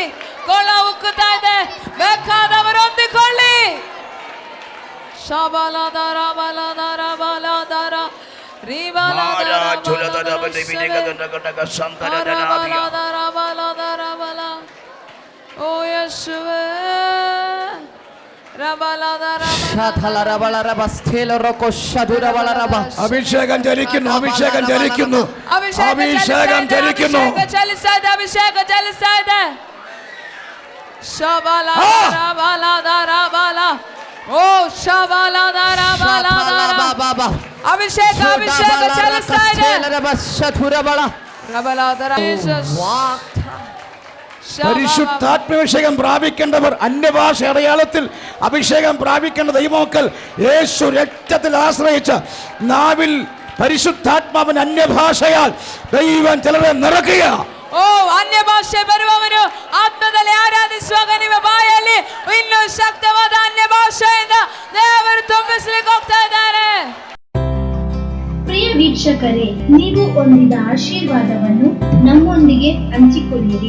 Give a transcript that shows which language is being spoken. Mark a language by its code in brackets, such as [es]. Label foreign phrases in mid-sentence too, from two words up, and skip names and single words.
[kn] ಕೊಳ್ಳ ಉಕ್ಕುತ್ತಾ ಇದೆ, ಬೇಕಾದವರು ಹೊಂದಿಕೊಳ್ಳಿ. ಶಬಲದರ ಬಲದರ ಬಲದರ ಓ ಯೇಸುವೇ [ml] അഭിഷേകം ചലിക്കുന്നു, അഭിഷേകം ചലിക്കുന്നു, അഭിഷേകം ചലിക്കുന്നു. [kn] ಚಲಿಸ್ತಾ ಇದೆ, ಅಭಿಷೇಕ ಚಲಿಸ್ತಾ ಇದೆ. ಓ ಶಬಲದರ ಬಲದರ ಅಭಿಷೇಕ ಅಭಿಷೇಕ ಚಲಿಸ್ತಾ ಇದೆ. [ml] പരിശുദ്ധാത്മാഭിഷേകം പ്രാപിക്കേണ്ടവർ അന്യഭാഷ അടയാളത്തിൽ അഭിഷേകം പ്രാപിക്കേണ്ട ദൈവമക്കൾ യേശു രക്തത്തിൽ ആശ്രയിച്ച നാവിൽ പരിശുദ്ധാത്മാവിന് അന്യഭാഷയാൽ ദൈവം ചിലരെ നിറയ്ക്കുക. [kn] ಓ ಅನ್ಯ ಭಾಷೆ ಬರುವವರು ಆತ್ಮದಲ್ಲಿ ಆರಾಧಿಸುವಾಗ ನಿಮ್ಮ ಬಾಯಲ್ಲಿ ಇನ್ನೂ ಶಕ್ತವಾದ ಅನ್ಯ ಭಾಷೆಯಿಂದ ದೇವರು ತುಂಬಿಸಲಿಕ್ಕೆ ಹೋಗ್ತಾ ಇದ್ದಾರೆ. ಪ್ರಿಯ ವೀಕ್ಷಕರೇ, ನೀವು ಹೊಂದಿದ ಆಶೀರ್ವಾದವನ್ನು ನಮ್ಮೊಂದಿಗೆ ಹಂಚಿಕೊಳ್ಳಿರಿ.